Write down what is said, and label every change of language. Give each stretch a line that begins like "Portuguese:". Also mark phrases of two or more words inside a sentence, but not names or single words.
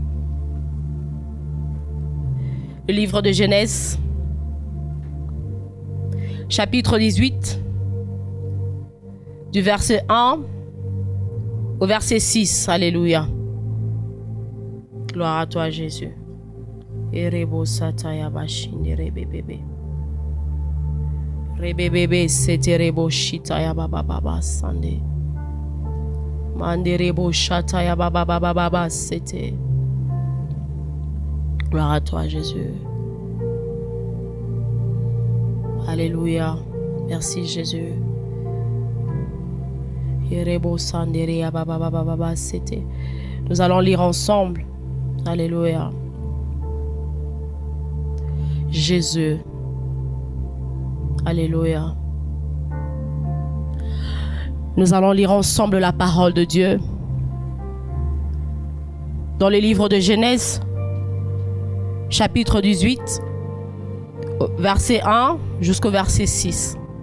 French: Le livre de Genèse, chapitre 18, du verset 1 au verset 6. Alléluia. Gloire à toi, Jésus. Erebo sataya bashinde rebebebe. Rebebebe seterebo shitaya baba baba sande. Manderebo shataya baba baba baba sete. Gloire à toi, Jésus. Alléluia. Merci, Jésus. Erebo sanderia baba baba baba sete. Nous allons lire ensemble. Alléluia. Jésus. Alléluia. Nous allons lire ensemble la parole de Dieu dans le livre de Genèse, chapitre 18, verset 1 jusqu'au verset 6.